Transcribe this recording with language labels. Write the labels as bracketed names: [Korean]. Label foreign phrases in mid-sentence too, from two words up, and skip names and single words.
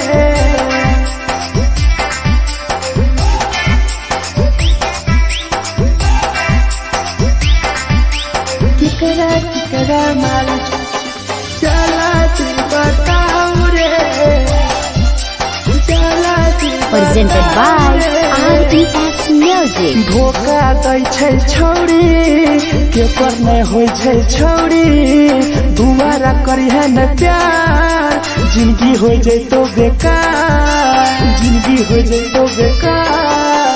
[Maithili] केकरा केकरा माल जला दी बताओ रे, जला दी [English] Presented by RES Music. [Maithili] धोखा दै छै छौरी के पर नहीं होय छै छौरी, दुबारा करिहे न प्यार जिंदगी हो जैतो बेकार, जिंदगी हो जैतो बेकार।